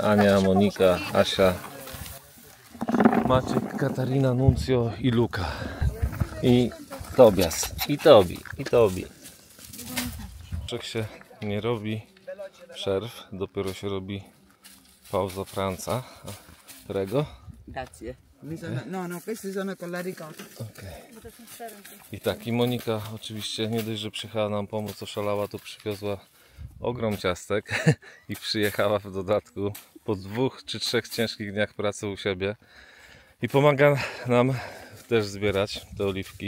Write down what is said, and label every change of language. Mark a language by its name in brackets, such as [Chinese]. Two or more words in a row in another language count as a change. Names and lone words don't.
[Polish] Ania, Monika, Asia, Maciek, Katarina, Nuncio i Luka. I Tobias. I Tobi. Czek się nie robi przerw, dopiero się robi [Italian] pauza pranza. Prego. Grazie. No, questi sono con la ricotta. Okay. [Polish] I tak, i Monika oczywiście nie dość, że przyjechała nam pomóc, oszalała, to przywiozła ogrom ciastek i przyjechała w dodatku po 2 czy 3 ciężkich dniach pracy u siebie i pomaga nam też zbierać te oliwki.